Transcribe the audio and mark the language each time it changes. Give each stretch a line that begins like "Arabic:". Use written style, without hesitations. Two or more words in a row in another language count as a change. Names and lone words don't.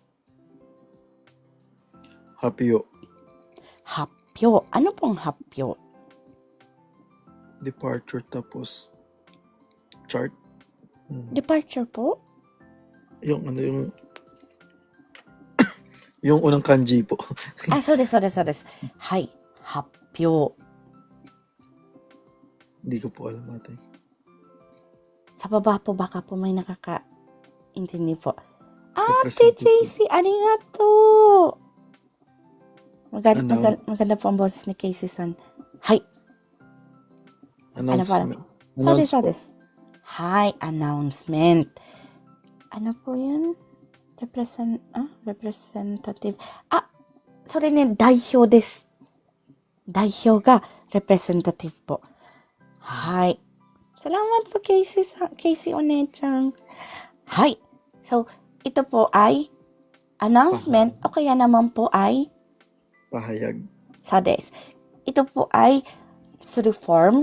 Japanese: 発表、
Filipino: 発表。Ano pong 発表?
English: departure tapos chart. Departure po?
Filipino: Yung yung unang kanji po.
Japanese: そうです、そうです、そうです。はい。発表。
Filipino: Di ko po alam ate. Sa baba po, baka po may nakakaintindi po.
English: Representative.
Japanese: JC, arigato!
Filipino: Ano? Maganda po ang boses ni Casey-san.
Japanese: Hai.
English: Announcement.
Japanese: So des,
English: Announce
Japanese: so
Filipino: po.
Japanese: des. Hai,
Filipino: announcement. Ano po yun?
English: Representative.
Japanese: それね、代表です。代表が
English: representative po.
Japanese: Hai.
Filipino: Salamat po, Casey o ne-chan.
Japanese: Hai.
Filipino: So, ito po ay announcement o kaya naman po ay Pahayag.
Japanese: so des.
Filipino: Ito po ay suru form.